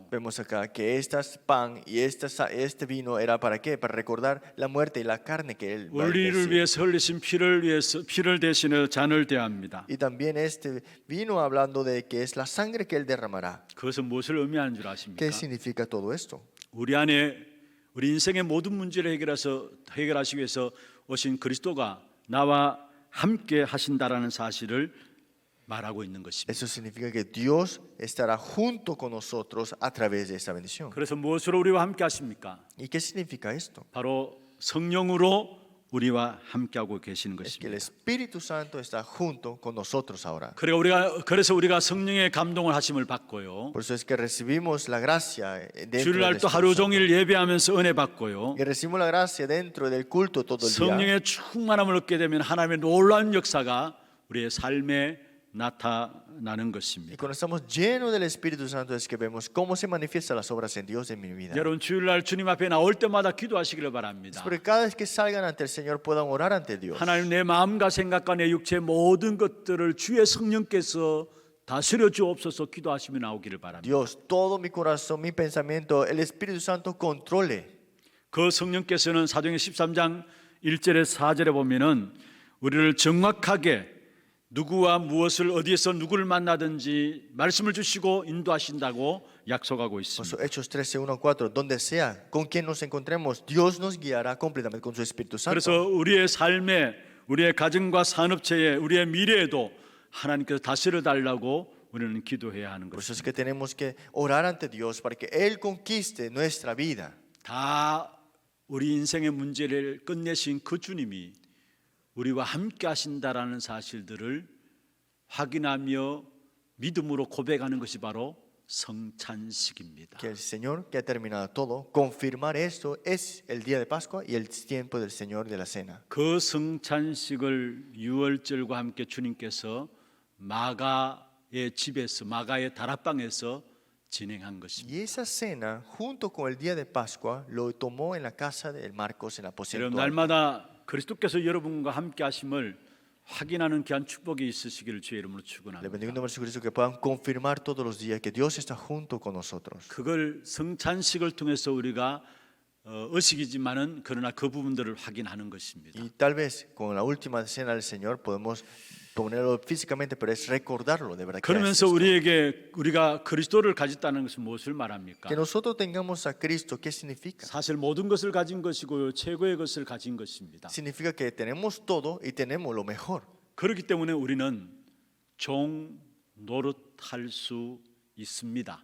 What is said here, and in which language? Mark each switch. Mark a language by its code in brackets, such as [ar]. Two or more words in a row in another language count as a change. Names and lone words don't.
[es] Vemos acá que este pan y este vino era para qué? Para recordar la muerte y la carne que él va a [ko] 우리를 [es] decir. [ko] 위해서 흘리신 피를 대신해 잔을 대합니다. [es] Y también este vino hablando de que es la sangre que él derramará. [ko] 그것은 무엇을 의미하는 줄 [es] ¿Qué [ko] 아십니까? [es] significa todo esto? [ko] 우리 안에 우리 인생의 모든 문제를 해결하시기 위해서 오신 그리스도가 나와 함께 하신다라는 사실을 말하고 있는 것입니다. [es] Eso significa que Dios estará junto con nosotros a través de esta bendición. [ko] 그래서 무엇으로 우리와 함께 하십니까? [es] ¿Y qué significa esto? [ko] 바로 성령으로 우리와 함께하고 계시는 [es] Es que el [ko] 것입니다. [es] Espíritu Santo está junto con nosotros ahora. [ko] 그래서 우리가 성령의 감동을 하심을 받고요. [es] Por eso es que recibimos la gracia dentro del [ko] 주일날 또 [es] Espíritu [ko] 하루 [es] Santo. [ko] 종일 예배하면서 은혜 받고요. [es] Y recibimos la gracia dentro del culto todo el día. [ko] 성령의 충만함을 얻게 되면 하나님의 놀라운 역사가 우리의 삶에 나타나는 [es] Y [ko] 것입니다. [es] cuando estamos llenos del Espíritu Santo es que vemos cómo se manifiestan las obras en Dios en mi vida. [ko] 여러분 주일날 주님 앞에 나올 때마다 기도하시기를 바랍니다. [es] Porque cada vez que salgan ante el Señor puedan orar ante Dios. [ko] 하나님 내 마음과 생각과 내 육체의 모든 것들을 주의 성령께서 다스려 주옵소서 기도하시며 나오기를 바랍니다. [es] Dios, todo mi corazón, mi pensamiento, el Espíritu Santo controle. [ko] 그 성령께서는 사도행전 13장 1절에 4절에 보면은 우리를 정확하게 누구와 무엇을 어디에서 누구를 만나든지 말씀을 주시고 인도하신다고 약속하고 [es] Por [ko] 있습니다. [es] eso, Hechos 13, 1, 4, donde sea, con quien nos encontremos, Dios nos guiará completamente con su Espíritu [ko] 그래서 [es] Santo. [ko] 우리의 삶에, 우리의 가정과 산업체에, 우리의 미래에도 하나님께서 다스려 달라고 우리는 기도해야 하는 [es] Por eso es [ko] 것입니다. [es] que tenemos que orar ante Dios para que Él conquiste nuestra vida. [ko] 다 우리 인생의 문제를 끝내신 그 주님이 우리와 함께 하신다라는 사실들을 확인하며 믿음으로 고백하는 것이 바로 성찬식입니다. [es] Que el Señor que ha terminado todo, confirmar esto es el día de Pascua y el tiempo del Señor de la cena. [ko] 그 성찬식을 유월절과 함께 주님께서 마가의 집에서, 마가의 다락방에서 진행한 것입니다. [es] Y esa cena, junto con el día de Pascua, lo tomó en la casa de Marcos en el aposento [ko] 여러분 [es] alto. [ko] 날마다 그리스도께서 여러분과 함께 하심을 확인하는 귀한 축복이 있으시기를 주의 이름으로 [es] Le [ko] 축원합니다. [es] bendigo en nombre de Jesucristo que puedan confirmar todos los días que Dios está junto con nosotros. [ko] 그걸 성찬식을 통해서 우리가 의식이지만은 그러나 그 부분들을 확인하는 것입니다. [es] Y tal vez con la última cena del Señor podemos ponerlo físicamente, pero es recordarlo de verdad. Que, [ko] 그러면서 우리가 그리스도를 가졌다는 것은 무엇을 말합니까? [es] que nosotros tengamos a Cristo, ¿qué significa? [ko] 사실 모든 것을 가진 것이고요, 최고의 것을 가진 것입니다. [es] Significa que tenemos todo y tenemos lo mejor. [ko] 그렇기 때문에 우리는 종 노릇할 수 있습니다.